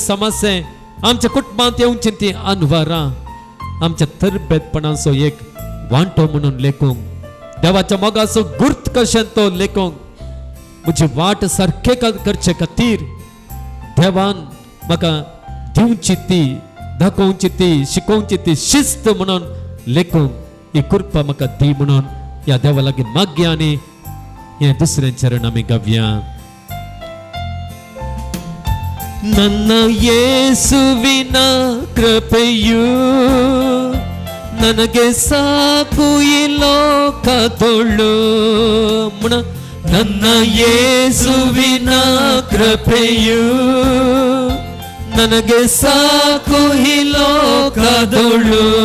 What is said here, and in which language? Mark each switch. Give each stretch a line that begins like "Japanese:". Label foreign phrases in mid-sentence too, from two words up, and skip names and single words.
Konkani: समस्या, आमच्या कुटुंबांत येवची ती आनवारां आमच्या तरबेजपणाचो एक वांटो म्हणून लेखूंक, देवाच्या मोगाचो गुर्त कशें तो लेखूंक, म्हजी वाट सारके करचे खातीर देवान म्हाका दिवची ती, दाखोवची ती, शिकोवची ती शिस्त म्हणून लेखूंक ही कृपा म्हाका दी म्हणून या देवा लागीं मागया आनी हे दुसरे चरण आमी गावया.
Kannada: ನನ್ನ ಯೇಸುವಿನ ಕೃಪೆಯು ನನಗೆ ಸಾಕು ಈ ಲೋಕದೊಳು. ನನ್ನ ಯೇಸುವಿನ ಕೃಪೆಯು ನನಗೆ ಸಾಕು ಈ ಲೋಕದೊಳು.